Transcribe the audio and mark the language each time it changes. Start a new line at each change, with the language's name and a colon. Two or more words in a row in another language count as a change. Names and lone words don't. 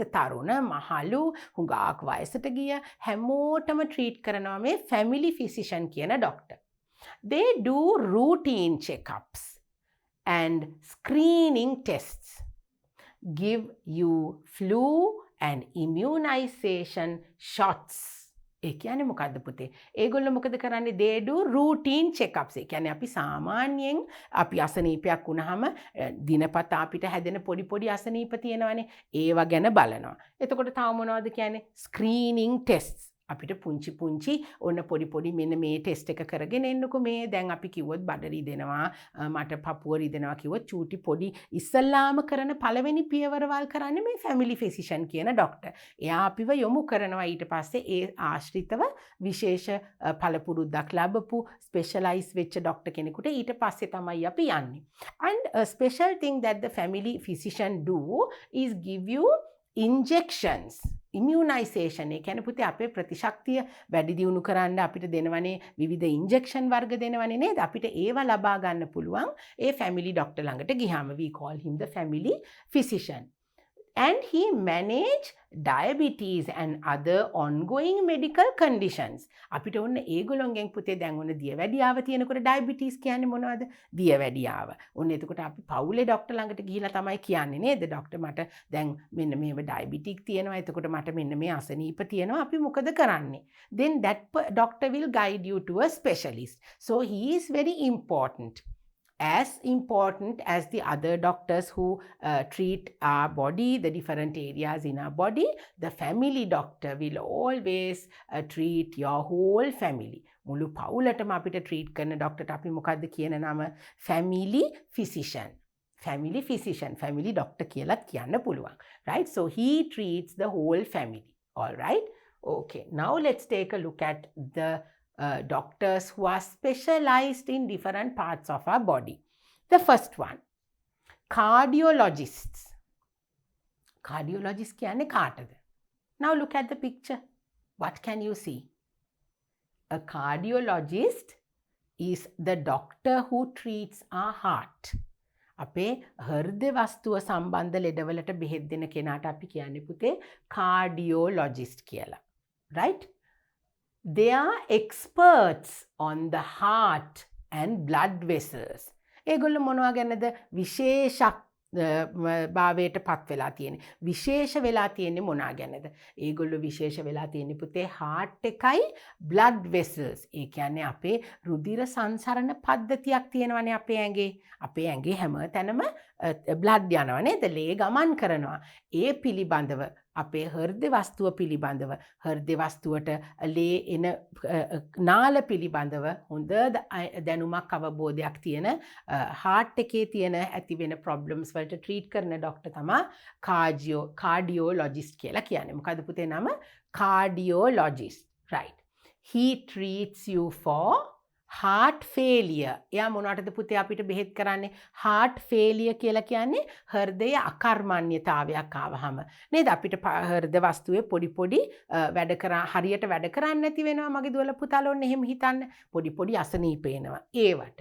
Sinhala: තරුණ, මහලු, හුඟක් වයසට ගිය හැමෝටම treat කරනවා මේ
English: family physician
Sinhala: කියන doctor.
English: They do routine checkups and screening tests, give you flu and immunization shots.
Sinhala: ඒ කියන්නේ මොකද්ද පුතේ? ඒගොල්ලෝ මොකද කරන්නේ?
English: They do routine checkups.
Sinhala: ඒ කියන්නේ අපි සාමාන්‍යයෙන් අපි අසනීපයක් වුණාම දිනපතා අපිට හැදෙන පොඩි අසනීප තියෙනවනේ. ඒවා ගැන බලනවා. එතකොට තව මොනවද කියන්නේ?
English: screening tests.
Sinhala: අපිට පුංචි ඔන්න පොඩි මෙන්න මේ ටෙස්ට් එක කරගෙන එන්නකෝ. මේ දැන් අපි කිව්වොත් බඩ රිදෙනවා, මට පපුව රිදෙනවා කිව්වොත් චූටි පොඩි ඉස්සල්ලාම කරන පළවෙනි පියවරවල් කරන්නේ මේ
English: family physician
Sinhala: කියන ડોක්ටර්. එයා අපිව යොමු කරනවා ඊට පස්සේ ඒ ආශ්‍රිතව විශේෂ පළපුරුද්දක් ලැබපු ස්පෙෂලායිස් වෙච්ච ડોක්ටර් කෙනෙකුට ඊට පස්සේ තමයි අපි යන්නේ.
English: And a special thing that the family physician do is give you injections. immunization.
Sinhala: ඒ කියන්නේ පුතේ අපේ ප්‍රතිශක්තිය වැඩි දියුණු කරන්න අපිට දෙනවනේ විවිධ ඉන්ජෙක්ෂන් වර්ග දෙනවනේ නේද? අපිට ඒවා ලබා ගන්න පුළුවන් ඒ
English: family doctor
Sinhala: ළඟට ගියාම.
English: We call him the family physician. And he manage diabetes and other ongoing medical conditions.
Sinhala: අපිට ඔන්න ඒගොල්ලොන්ගෙන් පුතේ දැන් ඔන්න දියවැඩියාව තියෙනකොට diabetes කියන්නේ මොනවද? දියවැඩියාව. ඔන්න එතකොට අපි පවුලේ ડોක්ටර් ළඟට ගිහිලා තමයි කියන්නේ නේද? ડોක්ටර් මට දැන් මෙන්න මේව diabetic තියෙනවා. එතකොට මට මෙන්න මේ අසනීප තියෙනවා. අපි මොකද කරන්නේ?
English: Then that doctor will guide you to a specialist. So he is very important. As important as the other doctors who treat our body, the different areas in our body, the family doctor will always treat your whole family.
Sinhala: මුළු පවුලටම අපිට treat කරන doctorට අපි මොකද්ද කියන නම?
English: family physician. family physician, family doctor
Sinhala: කියලාත් කියන්න පුළුවන්.
English: Right? So he treats the whole family. All right? Okay. Now let's take a look at the doctors who are specialized in different parts of our body. The first one, cardiologists.
Sinhala: Cardiologist කියන්නේ කාටද?
English: Now look at the picture. What can you see? A cardiologist is the doctor who treats our heart.
Sinhala: අපේ හෘද වස්තුව සම්බන්ධ ලෙඩවලට බෙහෙත් දෙන කෙනාට අපි කියන්නේ පුතේ cardiologist කියලා.
English: Right? They are experts on the heart and blood vessels.
Sinhala: ඒගොල්ලෝ මොනවා ගැනද විශේෂක් භාවයට පත් වෙලා තියෙන්නේ. විශේෂ වෙලා තියෙන්නේ මොනවා ගැනද? ඒගොල්ලෝ විශේෂ වෙලා තියෙන්නේ පුතේ heart එකයි
English: blood vessels.
Sinhala: ඒ කියන්නේ අපේ රුධිර සංසරණ පද්ධතියක් තියෙනවානේ අපේ ඇඟේ. අපේ ඇඟේ හැම තැනම blood යනවා නේද? ලේ ගමන් කරනවා. ඒ පිළිබඳව අපේ හෘද වස්තුව පිළිබඳව, හෘද වස්තුවට ලේ එන නාල පිළිබඳව හොඳ දැනුමක් අවබෝධයක් තියෙන heart එකේ තියෙන ඇති වෙන problems වලට treat කරන doctor තමයි cardiologist කියලා කියන්නේ. මොකද පුතේ නම?
English: Cardiologist. Right. He treats you for heart failure.
Sinhala: එයා මොනවටද පුතේ අපිට බෙහෙත් කරන්නේ?
English: heart failure
Sinhala: කියලා කියන්නේ හෘදය අකර්මණ්‍යතාවයක් ආවහම නේද? අපිට හෘද වස්තුවේ පොඩි වැඩ කරා හරියට වැඩ කරන්නේ නැති වෙනවා. මගේ දුවලා පුතාලා ඔන්න එහෙම හිතන්න. පොඩි අසනීප එනවා.